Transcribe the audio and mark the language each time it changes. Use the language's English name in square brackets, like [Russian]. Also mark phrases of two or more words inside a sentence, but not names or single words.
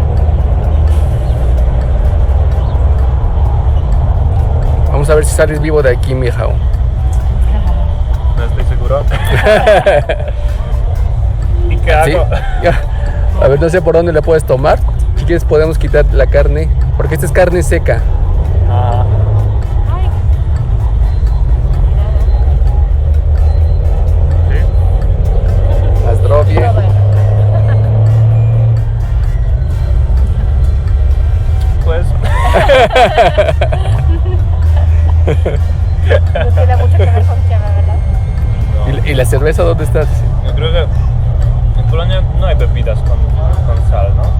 [Spanish] Vamos a ver si sales vivo de aquí, Milhau. No estoy seguro. ¿Y qué hago? ¿Sí? A ver, no sé por dónde le puedes tomar. Si quieres podemos quitar la carne, porque esta es carne seca. Ah. [Polish] Na zdrowie. [Spanish] Pues. No tiene mucho que ver con Chema, ¿verdad? ¿Y la cerveza dónde está? Yo creo que en Polonia no hay bebidas con sal, ¿no?